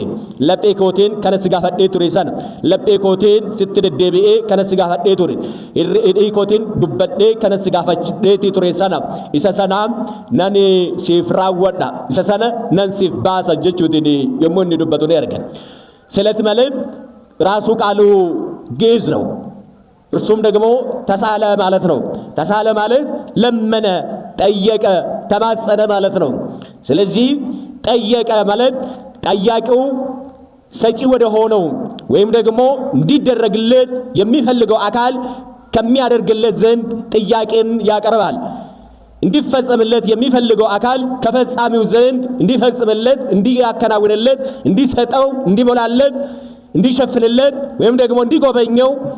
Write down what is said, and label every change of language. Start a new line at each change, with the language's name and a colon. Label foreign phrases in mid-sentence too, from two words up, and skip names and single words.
Oromo: Laphee kootiin kana si gaafadhee ture sana. Laphee kootiin sitti deddeebi'ee kana si gaafadhee ture. Hidhii kootiin dubbadhee kana si gaafadhee ture sana. Isa sana nan siif raawwadha. Isa sana nan siif baasa jechuutiin yommuu inni dubbatu ni argan.
Amharic: ስለት ማለት ራሱ ቃሉ ግዕዝ ነው። እርሱም ደግሞ ተሳለ ማለት ነው። ተሳለ ማለት ለመነ፣ ጠየቀ፣ ተማጸነ ማለት ነው። ስለዚህ ጠየቀ ማለት ጠያቂው ሰጪ ወደ ሆነው ወይም ደግሞ እንዲደረግለት የሚፈልገው አካል ከሚያደርግለት ዘንድ ጥያቄን ያቀርባል። እንዲፈጸምለት የሚፈልገው አካል ከፈጻሚው ዘንድ እንዲፈጽምለት፣ እንዲያከናውንለት፣ እንዲሰጠው፣ እንዲሞላለት፣ እንዲሸፍንለት ወይም ደግሞ እንዲጎበኘው